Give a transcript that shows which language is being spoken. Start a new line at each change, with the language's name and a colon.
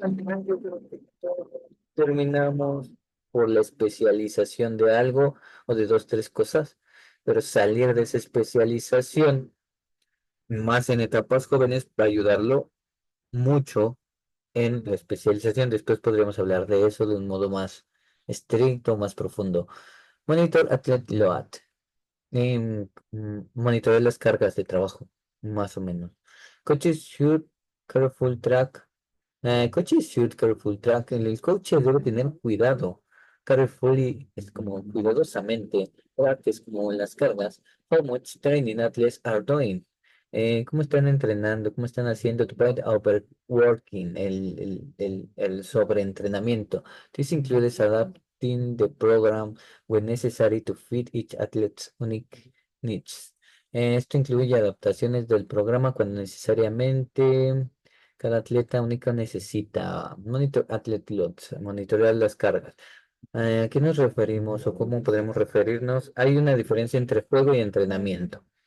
Spanish: Al final yo creo que todos terminamos por la especialización de algo o de dos, tres cosas, pero salir de esa especialización más en etapas jóvenes para ayudarlo mucho en la especialización. Después podríamos hablar de eso de un modo más estricto, más profundo.
English: Monitor Athlete Load.
Spanish: Monitorear las cargas de trabajo, más o menos.
English: Coaches should careful track. Coaches should careful track.
Spanish: El coach debe tener cuidado. Carefully es como cuidadosamente. Track es como las cargas.
English: How much training athletes are doing.
Spanish: cómo están entrenando, cómo están haciendo
English: to prevent overworking,
Spanish: el sobreentrenamiento.
English: This includes adapting the program when necessary to fit each athlete's unique needs.
Spanish: Esto incluye adaptaciones del programa cuando necesariamente cada atleta único necesita
English: monitor athlete loads,
Spanish: monitorear las cargas. ¿A qué nos referimos o cómo podemos referirnos? Hay una diferencia entre juego y entrenamiento.